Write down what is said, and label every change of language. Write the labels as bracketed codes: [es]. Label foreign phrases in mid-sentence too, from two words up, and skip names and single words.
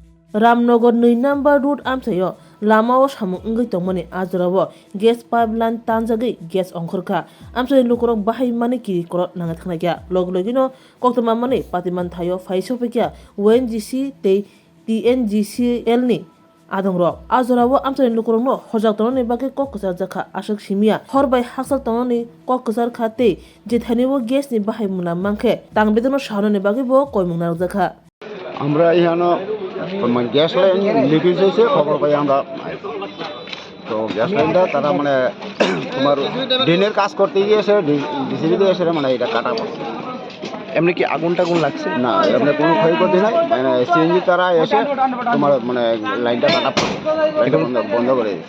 [trp] रामनगर 2 नम्बर रुट आमसायो लामाओ सामुं ungui tongmani ajorao [en] gas pipeline [trp] tanjagui gas ongkhorkha amsai lukorok bahai mani kiri korot nanga thangnaikya logino koktoma mani patiman thayo faisopikya ONGC tei TNGCL ni adongrok ajorao amsai lukorokno hojak tononi bagui kok kusar jakha ashok simia horbai haksal tononi kok kusar kha tei jethanibo gas ni bahai muna mangkhe tangbedono sahanoni bagui bo koimung narjakha [bn] আমরা এখানে গ্যাস লাইন লিকেজ হয়েছে খবর পাই আমরা। তো গ্যাস লাইনটা তারা মানে তোমার ড্রেনের কাজ করতে গিয়েছে ডিসিবিতে এসে মানে এটা কাটা পড়ছে। এমনি কি আগুন টাগুন লাগছে? না, এমনি কোনো ক্ষয়ক্ষতি নাই, মানে সিএনজি তারা এসে তোমার মানে লাইনটা কাটা পড়ছে, লাইনটা বন্ধ করে দিয়েছে।